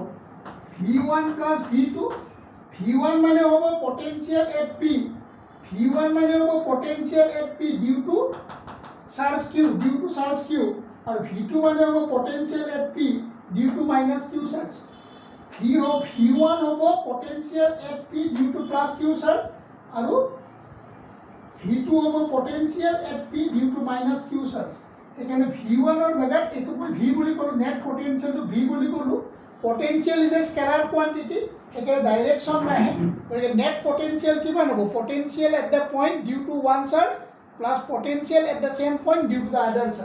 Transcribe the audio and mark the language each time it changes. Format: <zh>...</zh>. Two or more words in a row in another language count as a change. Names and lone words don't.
<as>V1 plus V2। V1 মানে হ'ব পটেনচিয়েল</as> <en>at P,</en> <as>V1 মানে হ'ব পটেনচিয়েল</as> <en>at P due to charge Q,</en> <as>আৰু V2 মানে হ'ব পটেনচিয়েল</as> <en>at P due to minus Q charge।</en> <as>V1 হ'ব পটেনচিয়েল</as> <en>at P due to plus Q charge,</en> <as>আৰু V2 হ'ব পটেনচিয়েল</as> <en>at P due to minus Q charge।</en> <as>সেইকাৰণে V1 ৰ জেগাত এইটোক মই V বুলি ক'লোঁ, নেট পটেনচিয়েলটো V বুলি ক'লোঁ।</as> <en>potential is a scalar quantity,</en> <as>সেইকাৰণে ডাইৰেকশ্যন নাহে। গতিকে নেট পটেনচিয়েল কিমান হ'ব?</as> <en>Potential at the point due to one charge plus potential at the same point due to the other charge.</en>